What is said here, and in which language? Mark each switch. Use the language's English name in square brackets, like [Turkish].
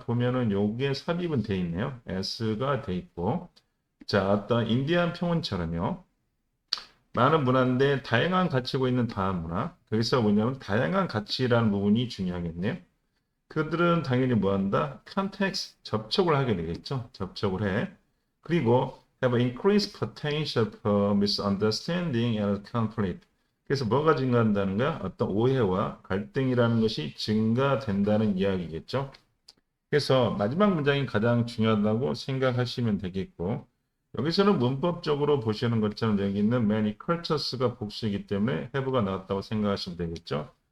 [Korean] 보면은 여기에 삽입은 돼 있네요. s가 돼 있고 자, 어떤 인디안 평원처럼요. 많은 문화인데 다양한 가치고 있는 다음 문화. 거기서 뭐냐면 다양한 가치라는 부분이 중요하겠네요. 그들은 당연히 뭐 한다? 컨텍스트, 접촉을 하게 되겠죠. 접촉을 해. 그리고 [English] have increased potential for misunderstanding and conflict. [Korean] 그래서 뭐가 증가한다는 거야? 어떤 오해와 갈등이라는 것이 증가된다는 이야기겠죠. 그래서 마지막 문장이 가장 중요하다고 생각하시면 되겠고 여기서는 문법적으로 보시는 것처럼 여기 있는 [English] many cultures [Korean] 가 복수이기 때문에 have가 나왔다고 생각하시면 되겠죠.